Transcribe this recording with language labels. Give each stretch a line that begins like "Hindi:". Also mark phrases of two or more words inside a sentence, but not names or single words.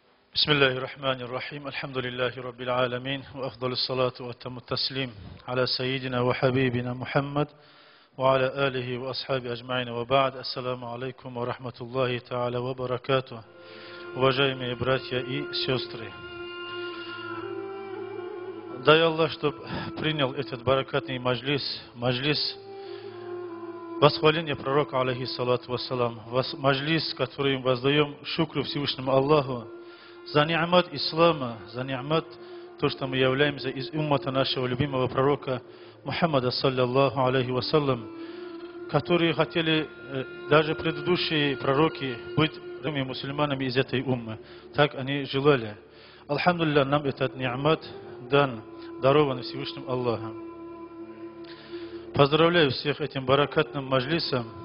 Arabic: بسم الله الرحمن الرحيم الحمد لله رب العالمين وأفضل الصلاة وأتم التسليم على سيدنا وحبيبنا محمد وعلى آله وأصحابه أجمعين وبعد السلام عليكم ورحمة الله تعالى وبركاته.
Russian: Уважаемые братья и сестры, дай Аллах, чтобы принял этот баракатный маджлис восхваления пророка,
Arabic: عليه الصلاة والسلام,
Russian: маджлис, которым воздаем шукру Всевышнему Аллаху за ни'мат ислама, за ни'мат то, что мы являемся из уммата нашего любимого пророка Мухаммада,
Arabic: صلى الله عليه وسلم,
Russian: которые хотели даже предыдущие пророки быть мусульманами из этой уммы. Так они желали. Алхамдулилля, нам этот ни'мат дан, дарован Всевышним Аллахом. Поздравляю всех этим баракатным маджлисом.